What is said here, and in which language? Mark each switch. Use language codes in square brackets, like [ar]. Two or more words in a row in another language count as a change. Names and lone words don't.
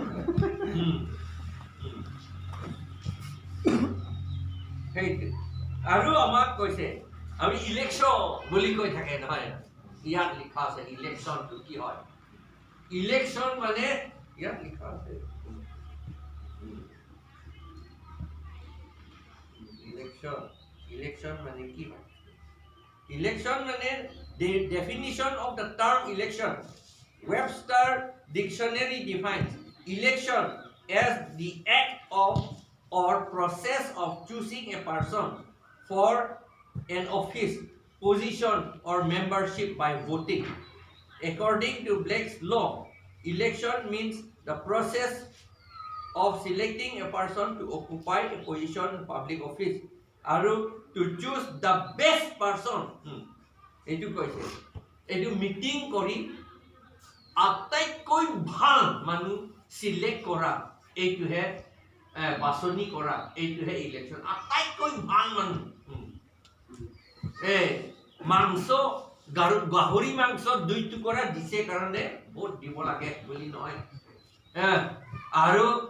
[as] সেইটো আৰু আমাক কৈছে আমি ইলেকশ্যন বুলি কৈ থাকে নহয় ইয়াত লিখা আছে ইলেকশ্যনটো কি হয় ইলেকশ্যন মানে ইয়াত লিখা আছে ইলেকশ্যন মানে কি হয় ইলেকশ্যন মানে [en] the definition of the term election Webster dictionary defines election as the act of or process of choosing a person for an office position or membership by voting according to Black's law election means the process of selecting a person to occupy a position in public office aru to choose the best person [as] এইটো কৈছে এইটো মিটিং কৰি আটাইতকৈ ভাল মানুহ সিলেক্ট কৰা এইটো হে বাছনি কৰা এইটো হে ইলেকশ্যন আটাইতকৈ ভাল মানুহ মাংস গাহৰি মাংস 2 টুকুৰা দিছে কাৰণে ভোট দিব লাগে বুলি নহয় আৰু